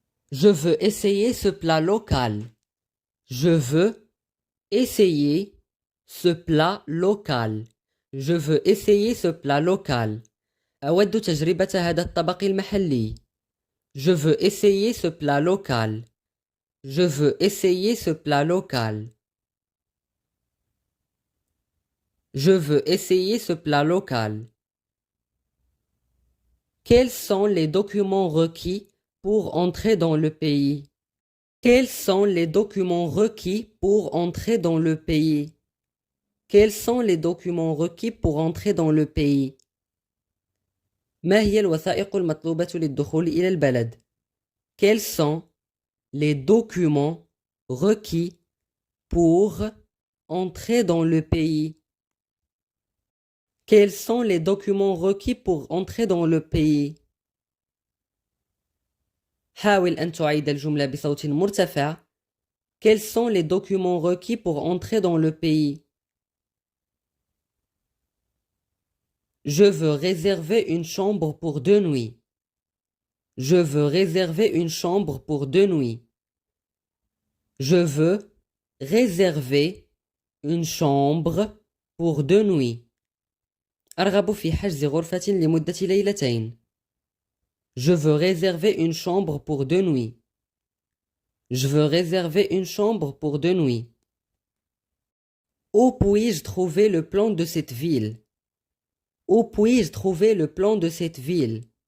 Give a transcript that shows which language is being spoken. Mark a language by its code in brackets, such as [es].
[fr] Je veux essayer ce plat local. Je veux essayer ce plat local. Je veux essayer ce plat local. [ar] أود تجربة هذا الطبق المحلي. [fr] Je veux essayer ce plat local. Je veux essayer ce plat local. Je veux essayer ce plat local. Quels sont les documents requis pour entrer dans le pays? Quels sont les documents requis pour entrer dans le pays? Quels sont les documents requis pour entrer dans le pays? [ar] ما هي الوثائق المطلوبة للدخول إلى البلد؟ [fr] Quels sont les documents requis pour entrer dans le pays? Quels sont les documents requis pour entrer dans le pays? [ar] حاول أن تعيد الجملة بصوت مرتفع. [fr] Quels sont les documents requis pour entrer dans le pays? Je veux réserver une chambre pour 2 nuits. Je veux réserver une chambre pour 2 nuits. Je veux réserver une chambre pour 2 nuits. [ar] أرغب في حجز غرفة لمدة ليلتين. [fr] Je veux réserver une chambre pour 2 nuits. Je veux réserver une chambre pour 2 nuits. Où puis-je trouver le plan de cette ville? Où puis-je trouver le plan de cette ville?